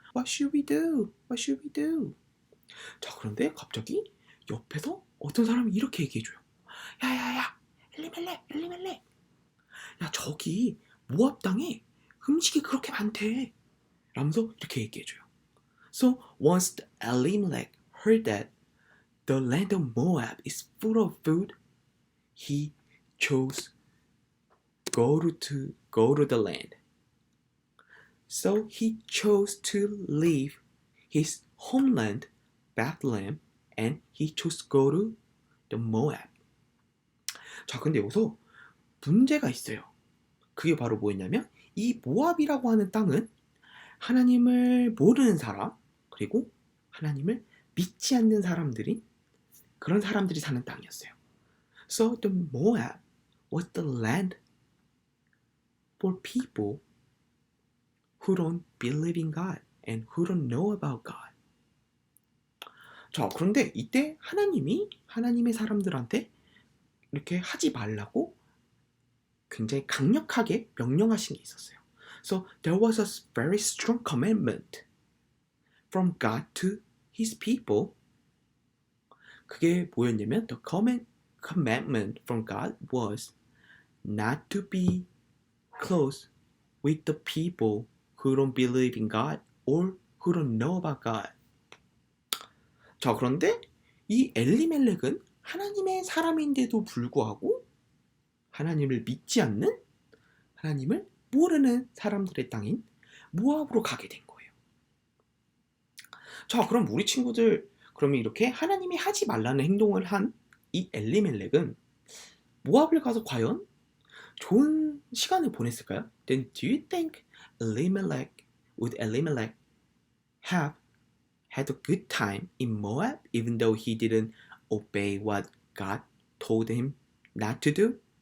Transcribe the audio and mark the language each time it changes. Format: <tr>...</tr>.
<en>What should we do? What should we do?</en> <ko>자, 그런데 갑자기 옆에서 어떤 사람이 이렇게 얘기해줘요. 야야야, 엘리멜렉. 야, 저기 모압 땅에 음식이 그렇게 많대. 라면서 이렇게 얘기해줘요.</ko> <en>So once the Elimelech heard that the land of Moab is full of food, he chose go to the land. So he chose to leave his homeland, Bethlehem, and he chose to go to the Moab.</en> <ko>자, 근데 여기서 문제가 있어요. 그게 바로 뭐였냐면 이 모압이라고 하는 땅은 하나님을 모르는 사람 그리고 하나님을 믿지 않는 사람들인 그런 사람들이 사는 땅이었어요.</ko> <en>So the Moab was the land for people who don't believe in God and who don't know about God.</en> <ko>자, 그런데 이때 하나님이 하나님의 사람들한테 이렇게 하지 말라고 굉장히 강력하게 명령하신 게 있었어요.</ko> <en>So there was a very strong commandment from God to his people.</en> <ko>그게 뭐였냐면</ko> <en>the commandment from God was not to be close with the people who don't believe in God or who don't know about God.</en> <ko>자, 그런데 이 엘리멜렉은 하나님의 사람인데도 불구하고 하나님을 믿지 않는, 하나님을 모르는 사람들의 땅인 모압으로 가게 된 거예요. 자, 그럼 우리 친구들, 그러면 이렇게 하나님이 하지 말라는 행동을 한 이 엘리멜렉은 모압을 가서 과연 좋은 시간을 보냈을까요?</ko> <en>Then do you think would Elimelech have had a good time in Moab even though he didn't obey what God told him not to do?</en>